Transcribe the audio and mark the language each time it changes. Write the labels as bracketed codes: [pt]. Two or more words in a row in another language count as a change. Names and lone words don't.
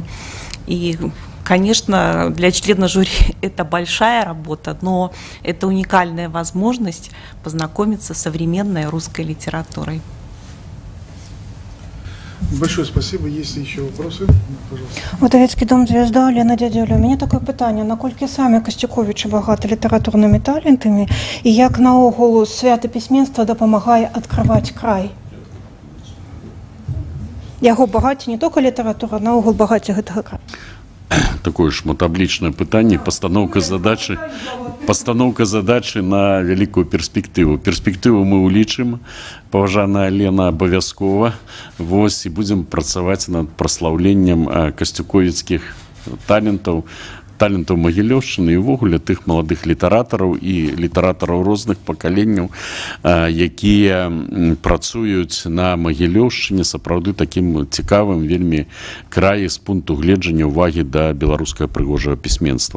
[ru] И, конечно, для члена жюри это большая работа, но это уникальная возможность познакомиться с современной русской литературой. Большое спасибо. Есть ли еще вопросы? Пожалуйста. Выдавецкий дом «Звезда», Лена Дядюля. У меня такое питання. [be] Наколькі самі Костюковичі багато літературними талентами і як наогул свято пісьменства дапамагае адкрываць край? Яго багацце не толькі літаратура, а наогул багацце гэтага краю. Такое шматаблічнае пытанне, [ru] постановка задачи на великую перспективу. [be] Перспективу мы улічым, паважаная Лена, абавязкова. І будзем працаваць над праслаўленнем касцюковіцкіх талентаў талентаў Магілёўшчыны і ўвогуле тых маладых літаратараў і літаратараў розных пакаленняў, якія працуюць на Магілёўшчыне, сапраўды такім цікавым вельмі краі з пункту гледжання ўвагі да беларускага прыгожага пісьменства.